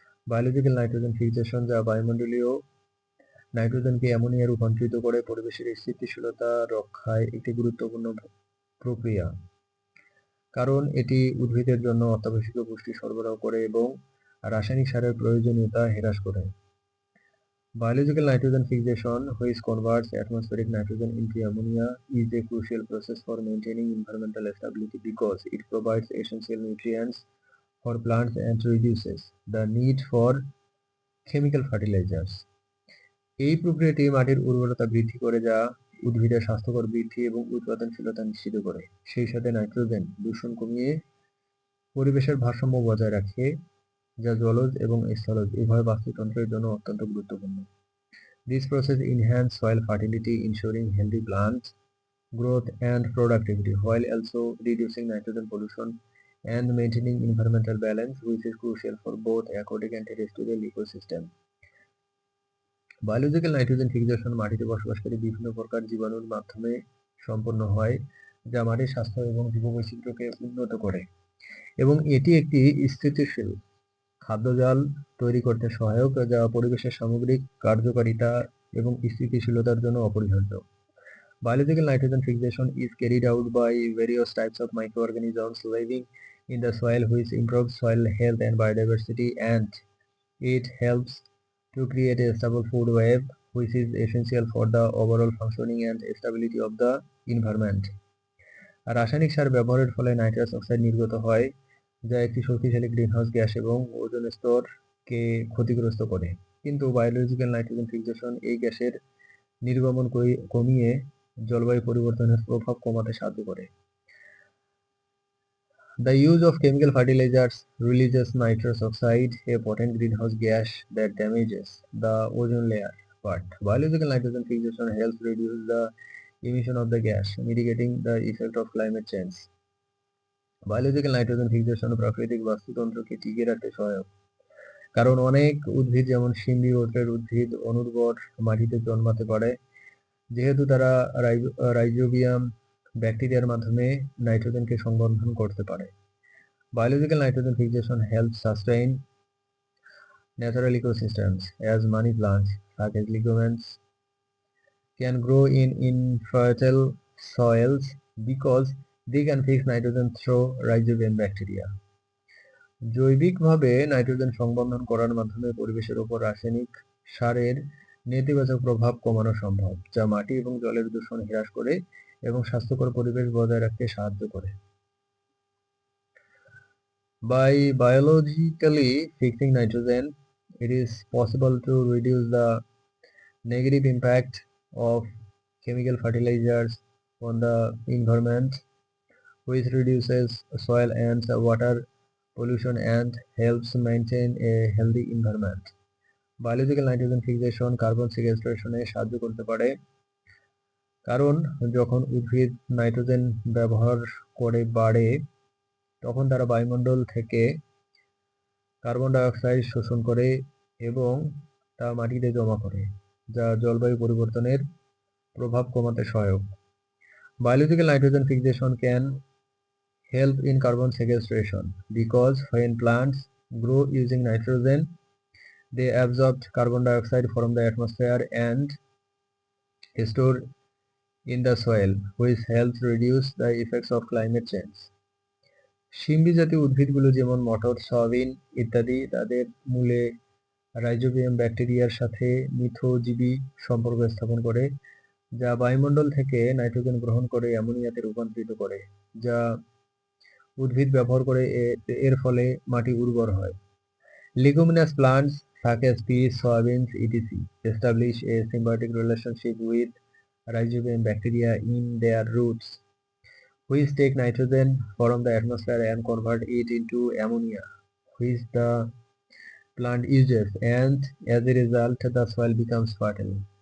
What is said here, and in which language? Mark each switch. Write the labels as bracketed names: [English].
[Bangla] Biological nitrogen fixation, যা বায়ুমণ্ডলীয় নাইট্রোজেনকে ammonia রূপান্তরিত করে, পরিবেশের স্থিতিশীলতা রক্ষায় একটি গুরুত্বপূর্ণ প্রক্রিয়া, কারণ এটি উদ্ভিদের জন্য অত্যাবশ্যকীয় পুষ্টি সরবরাহ করে এবং রাসায়নিক সারের প্রয়োজনীয়তা হ্রাস করে। [English] Biological nitrogen fixation, which converts atmospheric nitrogen into ammonia, is a crucial process for maintaining environmental stability because it provides essential nutrients for plants and reduces the need for chemical fertilizers. [Bangla] এই প্রক্রিয়াটি মাটির উর্বরতা বৃদ্ধি করে, যা উদ্ভিদের স্বাস্থ্যকর বৃদ্ধি এবং উৎপাদনশীলতা নিশ্চিত করে। সেই সাথে নাইট্রোজেন দূষণ কমিয়ে পরিবেশের ভারসাম্য বজায় রাখে, যা জলজ এবং স্থলজ উভয় বাস্তুতন্ত্রের জন্য অত্যন্ত গুরুত্বপূর্ণ। [English] This process enhances soil fertility, ensuring healthy plant growth and productivity, while also reducing nitrogen pollution and maintaining environmental balance, which is crucial for both aquatic and terrestrial ecosystem. [Bangla] Biological nitrogen fixation মাটিতে বসবাসকারী বিভিন্ন প্রকার জীবাণুর মাধ্যমে সম্পন্ন হয়, যা মাটির স্বাস্থ্য এবং জীববৈচিত্র্যকে উন্নত করে, এবং এটি একটি স্থিতিশীল খাদ্যজাল তৈরি করতে সহায়ক, যা পরিবেশের সামগ্রিক কার্যকারিতা এবং স্থিতিশীলতার জন্য অপরিহার্য। [English] Biological nitrogen fixation is carried out by various types of microorganisms living in the soil, which improves soil health and biodiversity, and it helps to create a stable food web, which is essential for the overall functioning and stability of the environment. [Bangla] রাসায়নিক সার ব্যবহারের ফলে nitrous oxide নির্গত হয়, যা একটি শক্তিশালী greenhouse gas এবং ozone স্তরকে ক্ষতিগ্রস্ত করে, কিন্তু বায়োলজিক্যাল নাইট্রোজেন ফিক্সেশন এই গ্যাসের নির্গমন কমিয়ে জলবায়ু পরিবর্তনের প্রভাব কমাতে সাহায্য করে। [English] The use of chemical fertilizers releases nitrous oxide, a potent greenhouse gas that damages the ozone layer, but biological nitrogen fixation helps reduce the emission of the gas, mitigating the effect of climate change. [Bangla] Biological nitrogen fixation প্রাকৃতিক বাস্তুতন্ত্রকে টিকিয়ে রাখতে সহায়ক, কারণ অনেক উদ্ভিদ যেমন শিম্বি গোত্রের উদ্ভিদ অনুর্বর মাটিতে জন্মাতে পারে, যেহেতু তারা রাইজোবিয়াম ব্যাকটেরিয়ার মাধ্যমে নাইট্রোজেনকে সংবন্ধন করতে পারে। [English] Biological nitrogen fixation helps sustain natural ecosystems, as many plants, such as legumes, can grow in infertile soils because they can fix nitrogen through rhizobium bacteria. [Bangla] জৈবিকভাবে নাইট্রোজেন সংবন্ধন করার মাধ্যমে পরিবেশের উপর রাসায়নিক সারের নেতিবাচক প্রভাব কমানো সম্ভব, যা মাটি এবং জলের দূষণ হ্রাস করে এবং স্বাস্থ্যকর পরিবেশ বজায় রাখতে সাহায্য করে। [English] By biologically fixing nitrogen, it is possible to reduce the negative impact of chemical fertilizers on the environment, which reduces soil and water pollution and helps maintain a healthy environment. Biological nitrogen fixation [Bangla] carbon সিকুয়েস্ট্রেশনে সাহায্য করতে পারে, কারণ যখন উদ্ভিদ nitrogen ব্যবহার করে বাড়ে, তখন তারা বায়ুমণ্ডল থেকে কার্বন ডাই অক্সাইড শোষণ করে এবং তা মাটিতে জমা করে, যা জলবায়ু পরিবর্তনের প্রভাব কমাতে সহায়ক। [English] Biological nitrogen fixation can help in carbon sequestration because when plants grow using nitrogen, they absorb carbon dioxide from the atmosphere and store in the soil, which helps reduce the effects of climate change. [Bangla] শিম্বি জাতীয় উদ্ভিদগুলো যেমন মটর, soybean ইত্যাদি তাদের মূলে rhizobium ব্যাকটেরিয়ার সাথে মিথজীবী সম্পর্ক স্থাপন করে, যা বায়ুমণ্ডল থেকে নাইট্রোজেন গ্রহণ করে অ্যামোনিয়াতে রূপান্তরিত করে, যা উদ্ভিদ ব্যবহার করে, এর ফলে মাটি উর্বর হয়। [English] Leguminous plants such as peas, soybeans, etc. establish a symbiotic relationship with rhizobium bacteria in their roots, which take nitrogen from the atmosphere and convert it into ammonia, which the plant uses, and as a result, the soil becomes fertile.